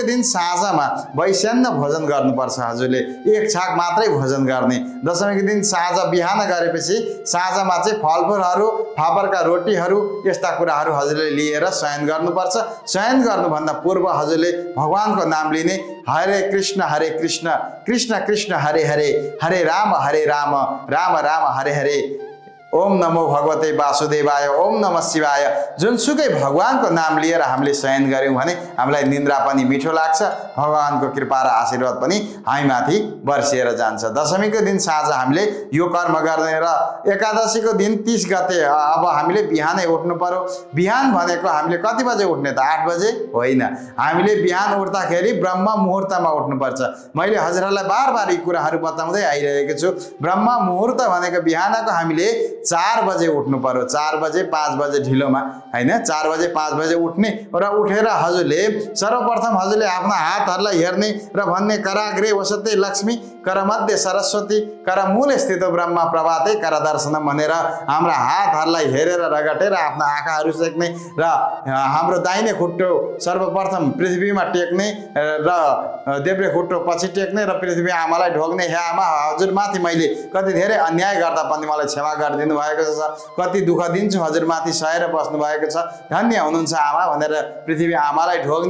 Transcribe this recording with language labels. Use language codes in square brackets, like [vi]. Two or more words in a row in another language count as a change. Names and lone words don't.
[ne] दिन साँझमा वैशान्य भोजन गर्नुपर्छ हजुरले एक छाक मात्रै भोजन गर्ने दशमीको दिन साँझ बिहान गरेपछि साँझमा चाहिँ फलफुलहरू फापरका रोटीहरू यस्ता कुराहरू हजुरले लिएर शयन गर्नुपर्छ शयन गर्नुभन्दा पूर्व हजुरले भगवानको नाम लिने [sa] हरे कृष्ण कृष्ण कृष्ण हरे हरे हरे राम राम राम हरे हरे ओम नमो भगवते वासुदेवाय, ओम नमः शिवाय। [ne] जुनसुकै भगवानको नाम लिएर हामीले शयन गऱ्यौँ भने हामीलाई निन्द्रा पनि मिठो लाग्छ, भगवानको कृपा र आशीर्वाद पनि हामीमाथि बर्सिएर जान्छ। दशमीको दिन साँझ हामीले यो कर्म गर्ने र एकादशीको दिन 30 गते अब हामीले बिहानै उठ्नु पर्यो। बिहान भनेको हामीले कति बजे उठ्ने त? 8 बजे होइन, हामीले बिहान उठ्दाखेरि ब्रह्म मुहुर्तमा उठ्नुपर्छ। मैले हजुरहरूलाई बार यी कुराहरू बताउँदै आइरहेको छु। ब्रह्म मुहुर्त भनेको बिहानको हामीले 4 बजे उठ्नु पर्यो। 4 बजे 5 बजे ढिलोमा हैन, 4 बजे 5 बजे उठ्ने र उठेर हजुरले सर्वप्रथम हजुरले आफ्ना हातहरूलाई हेर्ने र भन्ने [sa] कराग्रे वसते लक्ष्मी, करमध्ये सरस्वती, करमूले स्थित ब्रह्म प्रभाते कर दर्शनम [ne] भनेर हाम्रा हातहरूलाई हेरेर रगटेर आफ्ना आँखाहरू सेक्ने र हाम्रो दाहिने खुट्टो सर्वप्रथम पृथ्वीमा टेक्ने र देब्रे खुट्टो पछि टेक्ने र पृथ्वी आमालाई ढोग्ने। हे आमा, हजुरमाथि मैले कति धेरै अन्याय गर्दा पनि मलाई क्षमा गरिदिनु भएको छ, कति दुःख दिन्छु हजुरमाथि सहेर बस्नु भएको छ, धन्य हुनुहुन्छ आमा भनेर पृथ्वी आमालाई ढोग्ने।